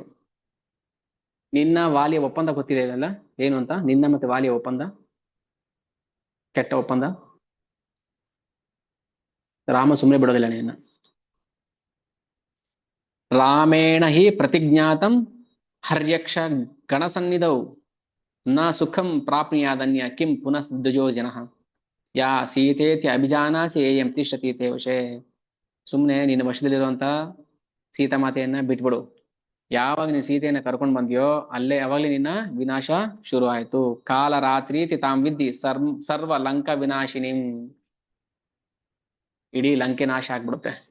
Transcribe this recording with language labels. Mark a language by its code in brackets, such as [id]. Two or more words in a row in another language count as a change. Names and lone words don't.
[kn] ನಿನ್ನ ವಾಲಿಯ ಒಪ್ಪಂದ ಗೊತ್ತಿದೆ ಅಲ್ಲ ಏನು ಅಂತ, ನಿನ್ನ ಮತ್ತೆ ವಾಲಿಯ ಒಪ್ಪಂದ ಕೆಟ್ಟ ಒಪ್ಪಂದ. ರಾಮ ಸುಮ್ಮನೆ ಬಿಡೋದಿಲ್ಲ ನಿನ್ನ. [sa] ರಾಮೇಣ ಹಿ ಪ್ರತಿಜ್ಞಾತಂ ಹರ್ಯಕ್ಷ ಗಣಸನ್ನಿಧೌ ನ ಸುಖಂ ಪ್ರಾಪ್ನುಯಾದನ್ಯ ಕಿಂ ಪುನಃ ದ್ವಿಜೋ ಜನಃ ಯಾ ಸೀತೇತಿ ಅಭಿಜಾನಾಸಿ ಏಯಂ ತಿಷ್ಠತಿ ತೇ ವಶೇ. [kn] ಸುಮ್ನೆ ನಿನ್ನ ವಶದಲ್ಲಿರುವಂತ ಸೀತಾಮಾತೆಯನ್ನ ಬಿಟ್ಬಿಡು. ಯಾವಾಗ ನೀನ್ ಸೀತೆಯನ್ನ ಕರ್ಕೊಂಡ್ ಬಂದ್ಯೋ ಅಲ್ಲೇ ಅವಾಗ್ಲೇ ನಿನ್ನ ವಿನಾಶ ಶುರು ಆಯ್ತು. [sa] ಕಾಲ ರಾತ್ರಿ ತಾಂ ವಿದ್ದಿ ಸರ್ವ ಲಂಕಾ ವಿನಾಶಿನಿಂ. [kn] ಇಡೀ ಲಂಕೆ ನಾಶ ಆಗ್ಬಿಡುತ್ತೆ.